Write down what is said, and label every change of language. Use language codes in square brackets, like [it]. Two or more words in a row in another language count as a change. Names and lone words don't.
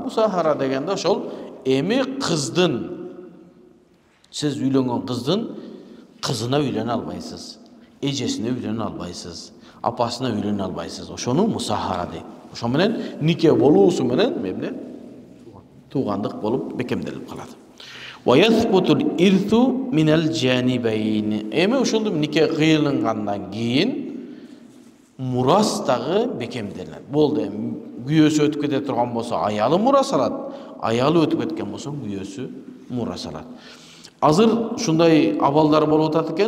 [ky] Мусахара дегенде ошол эми кыздын, сиз үйлөнгөн кыздын кызына үйлөнө албайсыз, эжесине үйлөнө албайсыз, апасына үйлөнө албайсыз. Ошону мусахара дейт. Ошо менен нике болуусу менен эмне? Туугандык болуп бекемделип калат. [ar] ويثبت الإرث من الجانبين. [ky] Эми ушул нике кыйылгандан кийин мурас дагы бекемделет. Болду. Күйөөсү өтүп кете турган болсо, аялы мурас алат. Аялы өтүп кеткен болсо, күйөөсү мурас алат. Азыр ушундай абалдар болуп атат экен.